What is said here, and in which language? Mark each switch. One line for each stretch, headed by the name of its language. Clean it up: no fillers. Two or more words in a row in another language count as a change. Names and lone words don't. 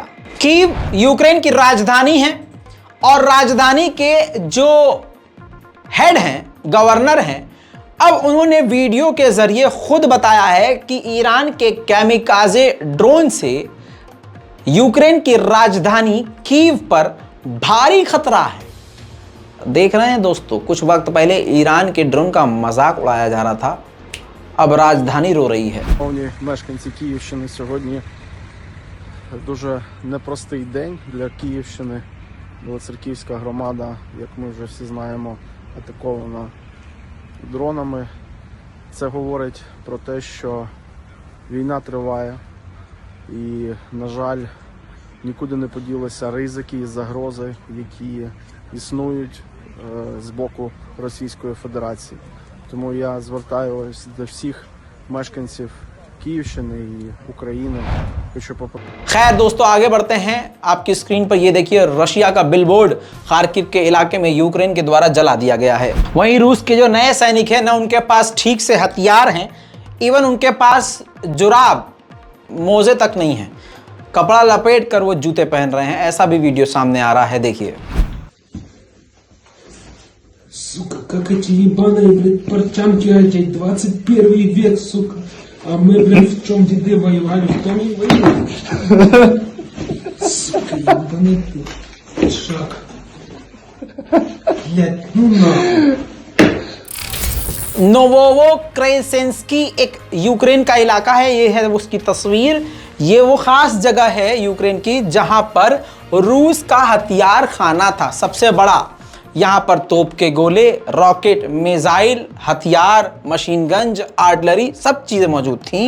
Hindi: कीव यूक्रेन की राजधानी है और राजधानी के जो हेड हैं, गवर्नर हैं, अब उन्होंने वीडियो के जरिए खुद बताया है कि ईरान के कैमिकाजे ड्रोन से यूक्रेन की राजधानी कीव पर भारी खतरा है। देख रहे हैं दोस्तों, कुछ वक्त पहले ईरान के ड्रोन का मजाक उड़ाया जा रहा था, अब राजधानी रो रही है।
Ukrainian: Мешканці Київщини сьогодні дуже непростий день для Київщини. Білоцерківська громада, як ми вже всі знаємо, атакована дронами. Це говорить про те, що війна триває і, на жаль, нікуди не поділися ризики і загрози, які існують з боку Російської Федерації. Тому я звертаюся до всіх мешканців Київщини
Russian: и Украины।
Hindi: खैर दोस्तों, आगे बढ़ते हैं। आपकी स्क्रीन पर ये देखिए, रशिया का बिलबोर्ड खार्किव के इलाके में यूक्रेन के द्वारा जला दिया गया है। वहीं रूस के जो नए सैनिक हैं ना, उनके पास ठीक से हथियार हैं, इवन उनके पास जुराब, मोजे तक नहीं है, कपड़ा लपेट कर वो जूते पहन रहे हैं। ऐसा भी वीडियो सामने आ रहा है, देखिए।
Russian: Сука, как эти ебаные, блядь, портянки одеть, 21 век, сука. А мы, блядь, в чем деды воевали, в том и воевали. Сука, ебаный ты, шаг. Блядь, ну нахуй.
Hindi: नोवोक्रेसेंस्की एक यूक्रेन का इलाका है, ये है उसकी तस्वीर। ये वो खास जगह है यूक्रेन की जहां पर रूस का हथियार खाना था, सबसे बड़ा। यहाँ पर तोप के गोले, रॉकेट, मिसाइल, हथियार, मशीन गन्स, आर्टिलरी, सब चीज़ें मौजूद थीं।